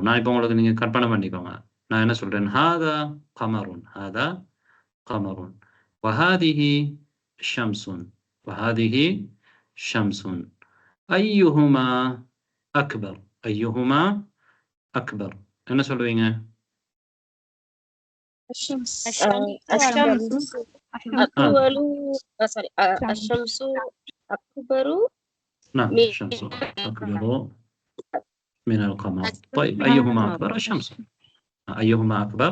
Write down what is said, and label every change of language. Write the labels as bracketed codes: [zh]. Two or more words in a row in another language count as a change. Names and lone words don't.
[ta] நான் இப்போ உங்களுக்கு நீங்க கற்பனை பண்ணிக்கோங்க. நான் என்ன சொல்றேன் [ar] هذا قمر هذا قمر وهذه شمس وهذه شمس أيهما أكبر أيهما أكبر. [ta] என்ன சொல்லுவீங்க? [ar] نعم الشمس أكبر من القمر. طيب أيهما أكبر؟ الشمس. أيهما أكبر؟